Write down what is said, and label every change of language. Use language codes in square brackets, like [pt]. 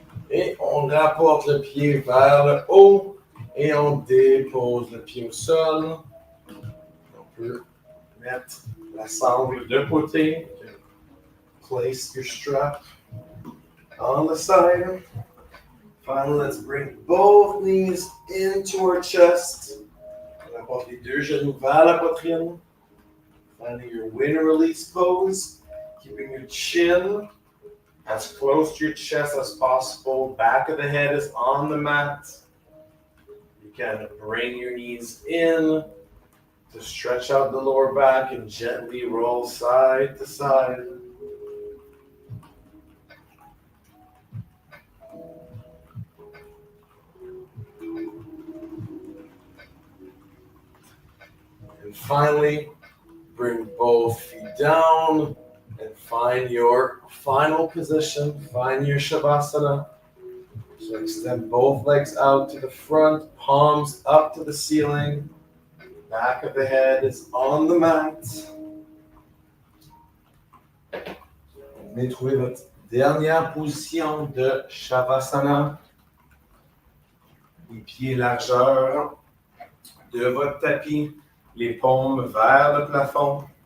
[fr] Et on rapporte le pied vers le haut et on dépose le pied au sol. On peut mettre la sangle de côté. [en] Place your strap on the side. Finally, let's bring both knees into our chest. On apporte les deux genoux vers la poitrine. Finding your winner release pose. Keeping your chin as close to your chest as possible. Back of the head is on the mat. You can bring your knees in to stretch out the lower back and gently roll side to side. And finally, bring both feet down and find your final position. Find your Shavasana. So extend both legs out to the front, palms up to the ceiling. Back of the head is on the mat. [fr] Venez trouver votre dernière position de Shavasana. Les pieds largeur de votre tapis. Les paumes vers le plafond.